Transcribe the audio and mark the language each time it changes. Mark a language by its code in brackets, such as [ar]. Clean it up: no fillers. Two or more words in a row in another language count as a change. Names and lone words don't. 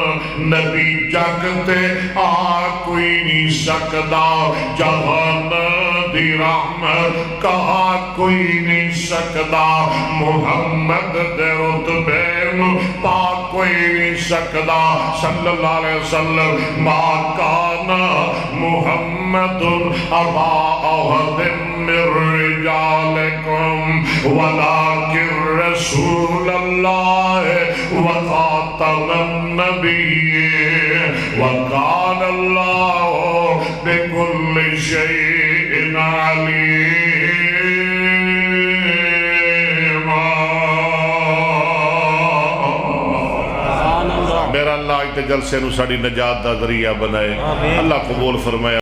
[pa] نبی جگ تے آ کوئی نہیں سکدا جہان دی رحمت کہا کوئی نہیں سکدا محمد دے رتبے نو پا کوئی نہیں سکدا [ar] صلی اللہ علیہ وسلم ما کان محمد ابا احد من رجالکم ولکن رسول اللہ وخاتم النبیین وکان اللہ بكل شيء عليم [pa] میرا اللہ اتے جلسے نو ساڑی نجات دا ذریعہ بنائے اللہ قبول فرمائے